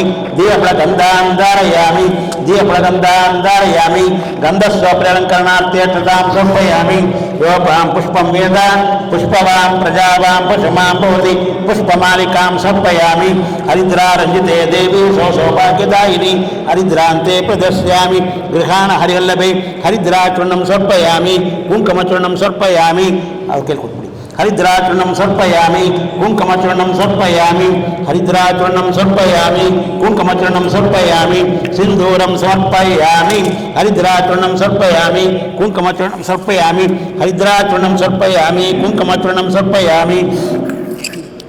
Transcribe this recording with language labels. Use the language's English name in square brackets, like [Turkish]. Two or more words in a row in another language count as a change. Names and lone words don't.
[Sanskrit] ದೀಪಫಲಗಂಧಾಂ ಧಾರಯಾಮಿ ದೀಪಫಲಗಂಧಾಂ ಧಾರಯಾಮಿ ಗಂಧಸ್ವಪ್ರಲಂಕರಣಾರ್ಥೆ ಅಕ್ಷತಾಂ ಸಮರ್ಪಯಾಮಿ. ಯೋಪಾಂ ಪುಷ್ಪಂ ವೇದ ಪುಷ್ಪವಾಂ ಪ್ರಜಾವಾಂ ಪಶುಮಾಂ ಭವತಿ ಪುಷ್ಪಮಾಲಿಕಾಂ ಸಮರ್ಪಯಾಮಿ. ಹರಿದ್ರಾರಂಜಿತೆ ದೇವಿ ಸೌಭಾಗ್ಯದಾಯಿನಿ ಹರಿದ್ರಾಂತೆ ಪ್ರದರ್ಶಯಾಮಿ. ಗೃಹಾಣ ಹರಿವಲ್ಲಭೆ ಹರಿದ್ರಾಚೂರ್ಣಂ ಸಮರ್ಪಯಾಮಿ ಕುಂಕುಮಚೂರ್ಣಂ ಸಮರ್ಪಯಾಮಿ. [Kannada] ಅವ್ರು ಕೇಳ್ಕೊಟ್ಬಿಡಿ. [Sanskrit] ಹರಿದ್ರಾಚೂರ್ಣಂ ಸಮರ್ಪಯಾಮಿ ಕುಂಕುಮಚೂರ್ಣಂ ಸಮರ್ಪಯಾಮಿ ಹರಿದ್ರಾಚೂರ್ಣಂ ಸಮರ್ಪಯಾಮಿ ಕುಂಕುಮಚೂರ್ಣಂ ಸಮರ್ಪಯಾಮಿ ಸಿಂಧೂರಂ ಸಮರ್ಪಯಾಮಿ ಹರಿದ್ರಾಚೂರ್ಣಂ ಸಮರ್ಪಯಾಮಿ ಕುಂಕುಮಚೂರ್ಣಂ ಸಮರ್ಪಯಾಮಿ ಹರಿದ್ರಾಚೂರ್ಣಂ ಸಮರ್ಪಯಾಮಿ ಕುಂಕುಮಚೂರ್ಣಂ ಸಮರ್ಪಯಾಮಿ.